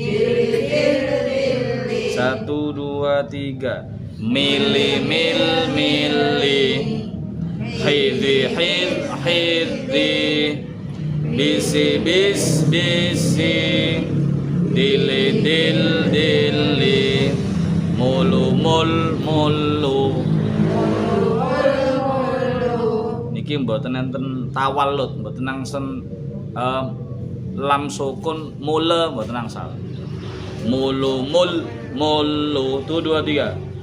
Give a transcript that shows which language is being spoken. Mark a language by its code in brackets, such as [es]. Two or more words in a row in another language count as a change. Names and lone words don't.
[jv] 1 2 3. Mili mili. Hidhi hidhi. Bisi bisi. Dili dili. Mulu niki mboten enten tawalud, mboten nangsen lam sukun mula mboten nangsal. Mulu 1 2 3.